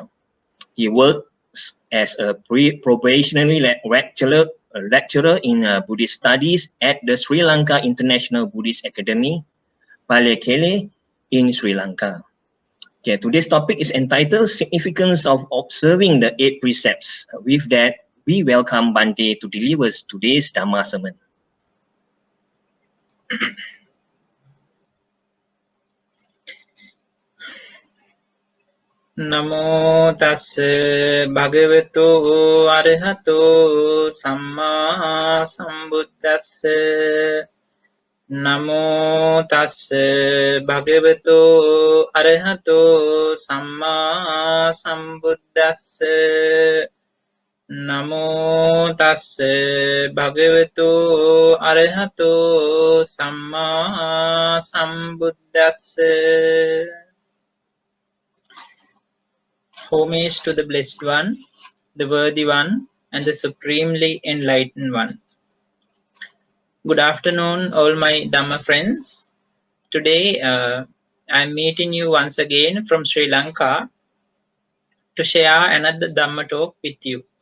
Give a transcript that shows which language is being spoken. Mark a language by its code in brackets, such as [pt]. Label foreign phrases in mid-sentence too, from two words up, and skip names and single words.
[en] He works as a probationary lecturer in Buddhist studies at the Sri Lanka International Buddhist Academy, Palekele, in Sri Lanka. Okay, today's topic is entitled Significance of Observing the 8 Precepts. With that, we welcome Bhante to deliver today's Dhamma sermon. [pi] Namo tassa bhagavato arahato samma sambuddhassa. Namo tassa bhagavato arahato samma sambuddhassa. Namo tassa bhagavato arahato samma sambuddhassa. [en] Homage to the Blessed One, the Worthy One, and the Supremely Enlightened One. Good afternoon, all my Dhamma friends. Today, I'm meeting you once again from Sri Lanka to share another Dhamma talk with you.